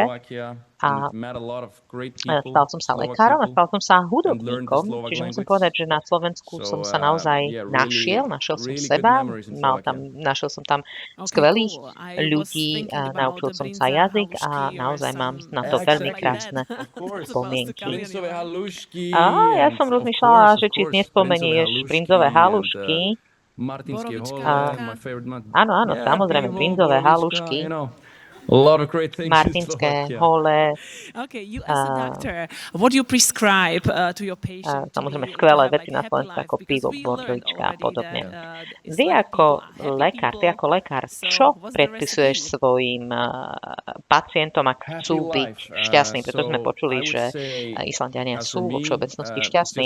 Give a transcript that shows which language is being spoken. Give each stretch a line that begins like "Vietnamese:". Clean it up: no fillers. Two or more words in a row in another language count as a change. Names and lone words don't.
Slovak: A stal som sa lekárom a stal som sa hudobníkom, čiže musím povedať, že na Slovensku som sa naozaj našiel som seba, našiel som tam skvelých ľudí, naučil som sa jazyk a naozaj mám na to veľmi krásne spomienky. A ja som rozmýšľala, že či nespomenieš brinzové halušky. Áno, samozrejme, brinzové halušky. Martinské hole.
English: Okay, you as a doctor, what do you prescribe to your patients?
Slovak: Samozrejme skvelé veci na Slovensku ako pivo, bordelička a podobne. Ty ako lekár, čo predpisuješ svojim pacientom, ak chcú byť šťastní? Preto sme počuli, že Islanďania sú vo všeobecnosti šťastní.